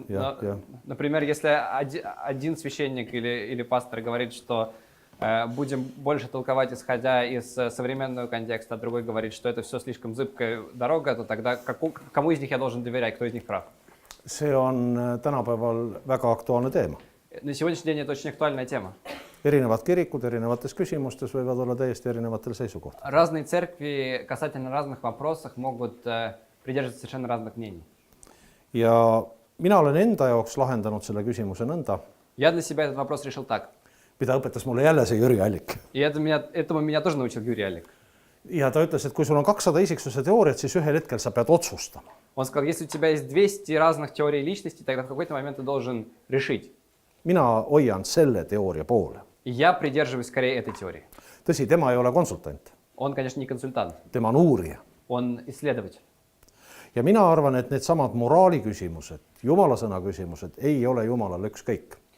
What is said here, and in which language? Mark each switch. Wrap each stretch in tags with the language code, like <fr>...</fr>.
<et>Ja.</et> <ru>Например, если один священник или пастор говорит, что будем больше толковать, исходя из современного контекста, а другой говорит, что это все слишком зыбкая дорога, то тогда кому из них я должен доверять, кто из них прав?</ru> <et>See on tänapäeval väga aktuaalne teema.</et> <ru>На сегодняшний день это очень актуальная тема.</ru> <et>Erinevad kirikud erinevates küsimustes võivad olla täiesti erinevatel seisukohtadel.</et> <ru>Разные церкви касательно разных вопросов могут придерживаться совершенно разных мнений.</ru> <et>Ja mina olen enda jaoks lahendanud selle küsimuse nõnda,</et> <ru>Я для себя этот вопрос решил так.</ru> <et>mida õpetas mulle jälle see Jüri Allik.</et> <ru>И этому меня тоже научил Юрий Алик.</ru> <et>Ja ta ütles, et kui sul on 200 isiksuse teooriat, siis ühel hetkel sa pead otsustama.</et> <ru>Он сказал, если у тебя есть 200 разных теорий личности, тогда в какой-то момент ты должен решить.</ru> <et>Mina hoian selle teooria poole.</et> <ru>И я придерживаюсь скорее этой теории.</ru> <et>Tõsi, tema ei ole konsultant,</et> <ru>Он, конечно, не консультант,</ru> <et>tema on uurija.</et> <ru>он исследователь.</ru> <et>Ja mina arvan, et needsamad moraali küsimused, Jumala sõna küsimused ei ole Jumalale ükskõik.</et>